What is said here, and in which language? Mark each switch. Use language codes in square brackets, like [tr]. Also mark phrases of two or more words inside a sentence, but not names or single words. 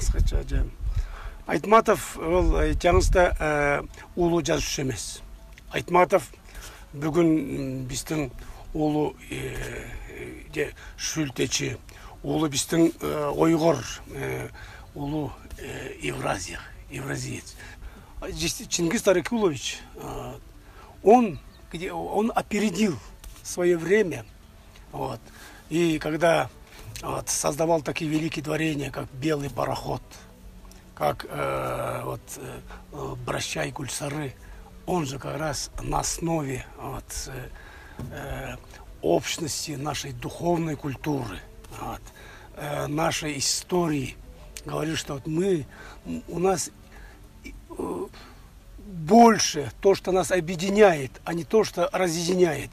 [ky] Кыскача, Айтматов жаңызда улуу жазуучу эмес. Айтматов бүгүн биздин улуу шүлтечи, улуу биздин ойгор, улуу евразиец. [ru] Чингис Айткулович, он опередил свое время, и когда создавал такие великие творения, как «Белый пароход», как «Прощай, Гульсары», он же как раз на основе общности нашей духовной культуры, нашей истории говорил, что у нас больше то, что нас объединяет, а не то, что разъединяет.